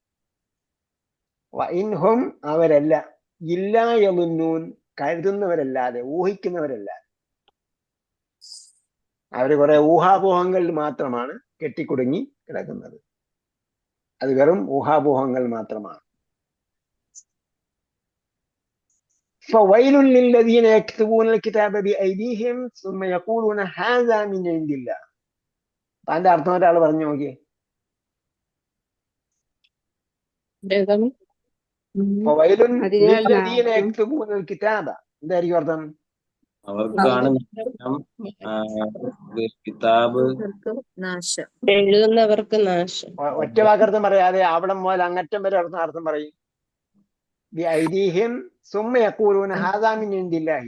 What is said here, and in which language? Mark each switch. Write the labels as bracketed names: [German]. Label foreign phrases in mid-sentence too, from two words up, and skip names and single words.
[Malayalam] വഇൻഹും അവരല്ല, [Arabic] إلا يظنون [Malayalam] കരുതുന്നവരല്ലാതെ, ഊഹിക്കുന്നവരല്ലാതെ. അവര് കുറെ ഊഹാപോഹങ്ങളിൽ മാത്രമാണ് കെട്ടിക്കുടുങ്ങി കിടക്കുന്നത്. അത് വെറും ഊഹാപോഹങ്ങൾ മാത്രമാണ്. [Arabic] فويل للذين يكتبون الكتاب بأيديهم ثم يقولون هذا من عند الله. [Malayalam] അതിന്റെ അർത്ഥം ഒരാൾ പറഞ്ഞു നോക്കിയേ. [Arabic] فويل للذين يكتبون الكتاب, [Malayalam] എന്തായിരിക്കും അർത്ഥം? അവർക്കാണ് കിതാബ് എഴുതുന്നവർക്ക് നാശം. ഒറ്റ വാക്കർത്ഥം പറയാതെ അവിടെ മുതൽ അങ്ങറ്റം വരെ അർത്ഥം പറയും. [Arabic] بأيديهم ثم يقولون هذا من عند الله.